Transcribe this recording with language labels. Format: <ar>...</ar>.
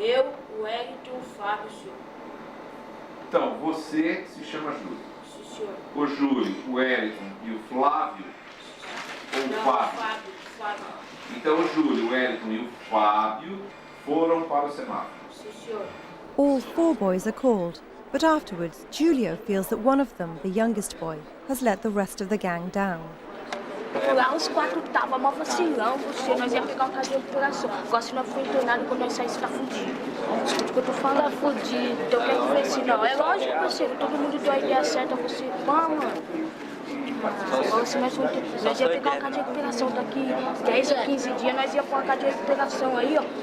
<pt>Eu, o Wellington e o Fábio, senhor. Então, você se chama Júlio. Sim, senhor. O Júlio, o Wellington e o Flávio? Ou o Não, Fábio? o Fábio. Então o Júlio, o Wellington e o Fábio foram para o semáforo. Sim, senhor.</pt> <en>All 4 boys are called, but afterwards Julio feels that one of them, the youngest boy, has let the rest of the gang down.</en> <pt>Lá os 4 tava mó vacilão, você, nós ia pegar um caso de recuperação. Agora se não for internado, quando nós saímos, tá fudido. Escuta o que eu tô falando. Tá fudido. Então eu quero ver se não. É lógico, parceiro, todo mundo deu a ideia certa, você, mano. Agora se nós ia pegar um caso de recuperação daqui 10 a 15 dias, nós ia pôr uma caso de recuperação aí, ó.</pt>